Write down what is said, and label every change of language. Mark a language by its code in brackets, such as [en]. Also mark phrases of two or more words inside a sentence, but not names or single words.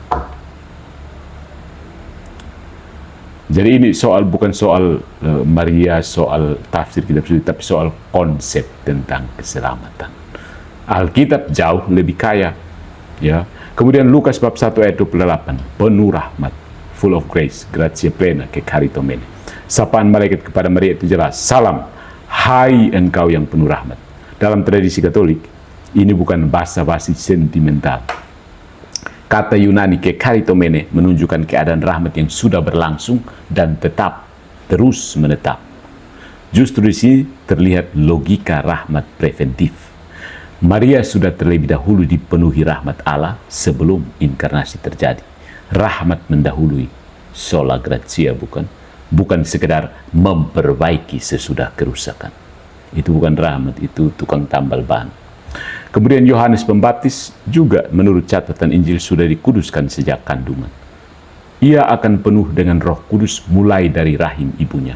[id] Jadi ini bukan soal Maria, soal tafsir kitab suci, tapi soal konsep tentang keselamatan. Alkitab jauh lebih kaya. Ya. Kemudian Lukas bab 1 ayat 28, penuh rahmat, [en] full of grace, [la] gratia plena, kekaritomene. [id] Sapaan malaikat kepada Maria itu jelas, salam, hai engkau yang penuh rahmat. Dalam tradisi Katolik, ini bukan basa-basi sentimental. Kata Yunani kekaritomene menunjukkan keadaan rahmat yang sudah berlangsung dan tetap, terus menetap. Justru di sini terlihat logika rahmat preventif. Maria sudah terlebih dahulu dipenuhi rahmat Allah sebelum inkarnasi terjadi. Rahmat mendahului, [la] sola gratia bukan? [id] Bukan sekedar memperbaiki sesudah kerusakan. Itu bukan rahmat, itu tukang tambal ban. Kemudian Yohanes Pembaptis juga menurut catatan Injil sudah dikuduskan sejak kandungan. Ia akan penuh dengan Roh Kudus mulai dari rahim ibunya.